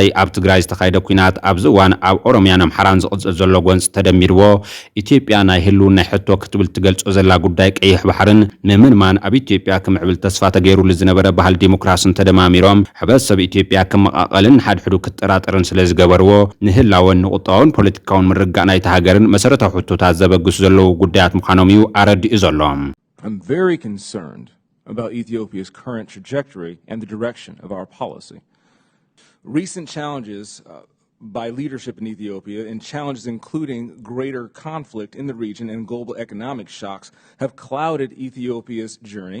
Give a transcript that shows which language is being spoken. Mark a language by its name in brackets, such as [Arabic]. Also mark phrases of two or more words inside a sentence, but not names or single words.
[Tigrinya] ኣብ ትግራይ ዝተኻየደ ኩናት ኣብዚ እዋን ኣብ ኦሮምያን ኣምሓራን ዝቕጽል ዘሎ ጎንፂ ተደሚርዎ ኢትዮጵያ ናይ ህልውና ሕቶ ክትብል ትገልጾ ዘላ ጉዳይ ቀይሕ ባሕርን ንምንማን ኣብ ኢትዮጵያ ክምዕብል ተስፋ ተገይሩሉ ዝነበረ ባህል ዲሞክራስን ተደማሚሮም ሕብረተሰብ ኢትዮጵያ ክመቓቐልን ሓድሕዱ ክትጠራጠርን ስለ ዝገበርዎ ንህላወን ንቁጣውን ፖለቲካውን ምርጋእ ናይቲ ሃገርን መሰረታዊ ሕቶታት ዘበግሱ ዘለዉ ጉዳያት ምዃኖም እዩ ኣረዲኡ ዘሎ። [English] I'm very concerned about Ethiopia's current trajectory and the direction of our policy. Recent challenges by leadership in Ethiopia, and challenges including greater conflict in the region and global economic shocks, have clouded Ethiopia's journey.